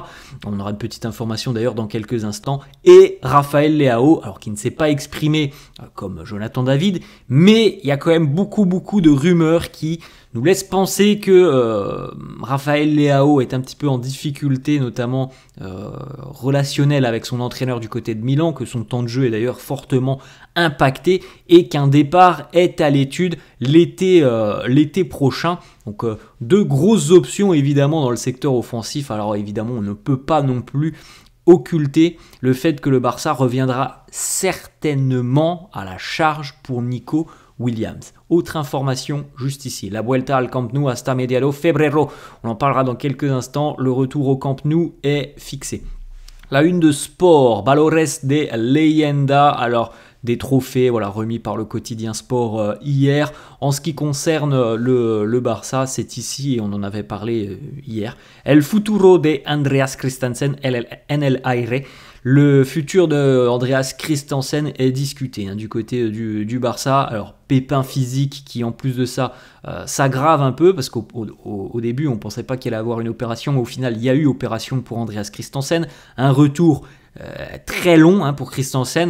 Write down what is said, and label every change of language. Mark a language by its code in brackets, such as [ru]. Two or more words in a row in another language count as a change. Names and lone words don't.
[fr] On aura une petite information d'ailleurs dans quelques instants. Et Rafael Leao, alors qui ne s'est pas exprimé comme Jonathan David, mais il y a quand même beaucoup de rumeurs qui nous laisse penser que Rafael Leao est un petit peu en difficulté, notamment relationnelle avec son entraîneur du côté de Milan, que son temps de jeu est d'ailleurs fortement impacté et qu'un départ est à l'étude l'été prochain. Donc deux grosses options évidemment dans le secteur offensif. Alors évidemment on ne peut pas non plus occulter le fait que le Barça reviendra certainement à la charge pour Nico Williams. Autre information juste ici, [es] la Vuelta al Camp Nou hasta mediados febrero, [fr] on en parlera dans quelques instants, le retour au Camp Nou est fixé. La une de sport, Valores de Leyenda, alors des trophées voilà, remis par le quotidien Sport hier. En ce qui concerne le Barça, c'est ici, et on en avait parlé hier, [es] El futuro de Andreas Christensen en el aire. [fr] Le futur de Andreas Christensen est discuté du côté du Barça. Alors, pépin physique qui, en plus de ça, s'aggrave un peu parce qu'au début, on ne pensait pas qu'il allait avoir une opération. Mais au final, il y a eu opération pour Andreas Christensen. Un retour très long pour Christensen.